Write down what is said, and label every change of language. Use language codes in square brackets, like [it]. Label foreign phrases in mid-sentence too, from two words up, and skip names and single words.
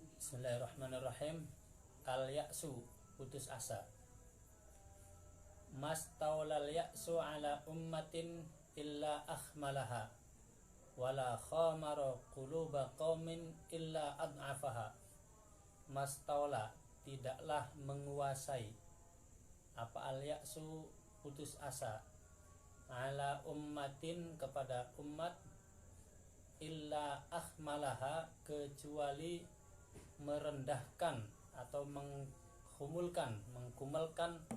[ar] Bismillahirrahmanirrahim. [id] Al-ya'su, putus asa. [ar] ما استولى اليأس على أمة إلا أخملها ولا خامر قلوب قوم إلا أضعفها. [id] Mastaula, tidaklah menguasai apa al-ya'su, putus asa, [ar] على أمة, [id] kepada umat, [ar] إلا أخملها, [id] kecuali merendahkan atau mengkumelkan